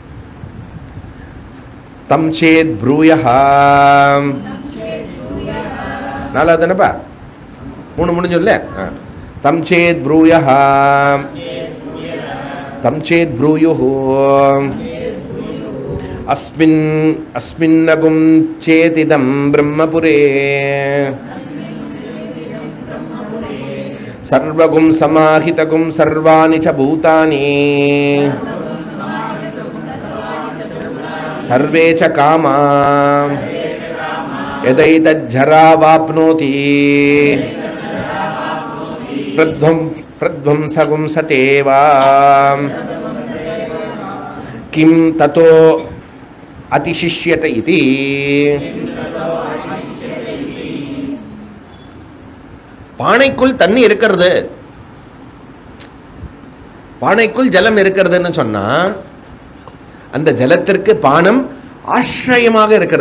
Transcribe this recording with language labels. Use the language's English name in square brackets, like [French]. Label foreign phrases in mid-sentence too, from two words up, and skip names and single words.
[Sanskrit] तं चेत् ब्रूयुः. [Tamil] 4வது என்னப்பா? 3 முடிஞ்சுல்ல. [Sanskrit] तं चेत् ब्रूयुः तं चेत् ब्रूयुः अस्मिन्नगुं चेतिदं ब्रह्मपुरे सर्वगुं समाहितगुं सर्वाणि च भूतानि सर्वे च कामा यदैतज्जरा वाप्नोति प्रध्वंसगुं सतेवा किं ततो अतिशिष्यते इति [Tamil] பானைக்குள் தண்ணி இருக்கிறது, பானைக்குள் ஜலம் இருக்கிறதுன்னு சொன்னா அந்த ஜலத்திற்கு பானம் ஆශ්‍රயமாக இருக்கிறது.